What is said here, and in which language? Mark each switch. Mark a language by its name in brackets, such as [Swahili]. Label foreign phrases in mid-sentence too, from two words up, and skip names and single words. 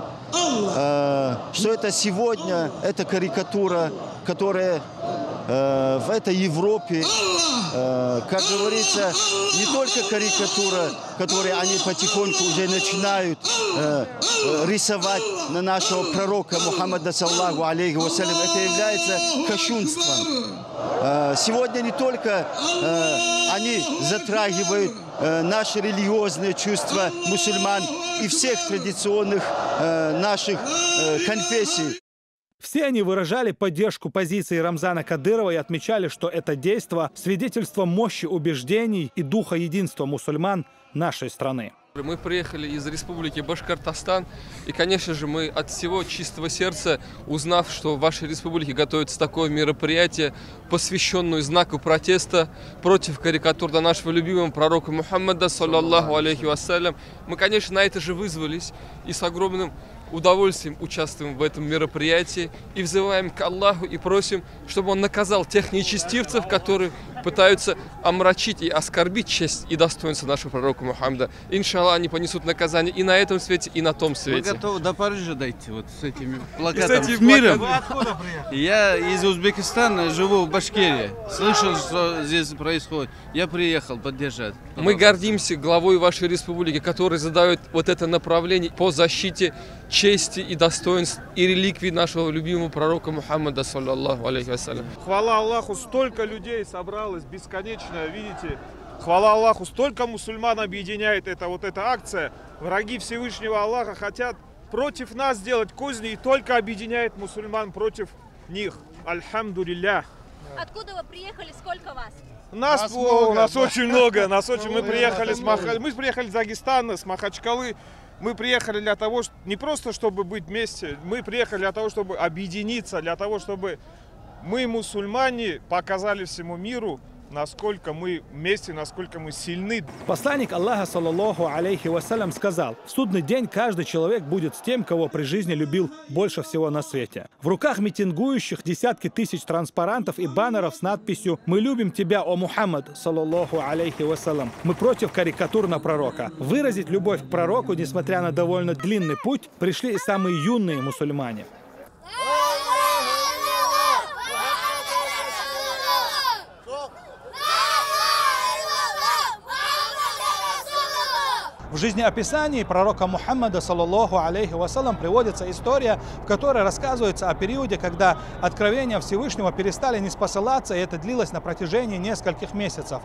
[Russian] Что это сегодня? Это карикатура, которая в этой Европе, как говорится, не только карикатура, которую они потихоньку уже начинают рисовать на нашего пророка Мухаммада, [Arabic] صلى الله عليه وسلم, [Russian] это является кощунством. Сегодня не только они затрагивают наши религиозные чувства мусульман и всех традиционных наших конфессий. Все они выражали поддержку позиции Рамзана Кадырова и отмечали, что это действо – свидетельство мощи убеждений и духа единства мусульман нашей страны. Мы приехали из республики Башкортостан, и, конечно же, мы от всего чистого сердца, узнав, что в вашей республике готовится такое мероприятие, посвященное знаку протеста против карикатур на нашего любимого пророка Мухаммада, [Arabic] صلى الله عليه وسلم, [Russian] мы, конечно, на это же вызвались и с огромным удовольствием участвуем в этом мероприятии и взываем к Аллаху и просим, чтобы Он наказал тех нечестивцев, которые пытаются омрачить и оскорбить честь и достоинство нашего пророка Мухаммада. [Arabic] إن شاء الله, [Russian] они понесут наказание и на этом свете, и на том свете. Мы готовы до Парижа дойти вот с этими плакатами. И с этими с миром. плакатами. Вы откуда приехали? Я из Узбекистана, живу в Башкирии. Слышал, что здесь происходит. Я приехал поддержать. Мы гордимся главой вашей республики, который задает вот это направление по защите чести и достоинств и реликвий нашего любимого пророка Мухаммада, [Arabic] صلى الله عليه وسلم. [Russian] Хвала Аллаху, столько людей собралось, бесконечно, видите. Хвала Аллаху, столько мусульман объединяет эта акция. Враги Всевышнего Аллаха хотят против нас сделать козни и только объединяет мусульман против них. [Arabic] الحمد لله. [Russian] Откуда вы приехали? Сколько вас? Нас очень много. Мы приехали из Дагестана, с Махачкалы. Мы приехали для того, не просто чтобы быть вместе, мы приехали для того, чтобы объединиться, для того, чтобы мы, мусульмане, показали всему миру, насколько мы вместе, насколько мы сильны. Посланник Аллаха, [Arabic] صلى الله عليه وسلم, [Russian] сказал: в судный день каждый человек будет с тем, кого при жизни любил больше всего на свете. В руках митингующих десятки тысяч транспарантов и баннеров с надписью «Мы любим тебя, о Мухаммад, [Arabic] صلى الله عليه وسلم». [Russian] Мы против карикатур на пророка. Выразить любовь к пророку, несмотря на довольно длинный путь, пришли и самые юные мусульмане. В жизнеописании пророка Мухаммада, [Arabic] صلى الله عليه وسلم, [Russian] приводится история, в которой рассказывается о периоде, когда откровения Всевышнего перестали ниспосылаться, и это длилось на протяжении нескольких месяцев.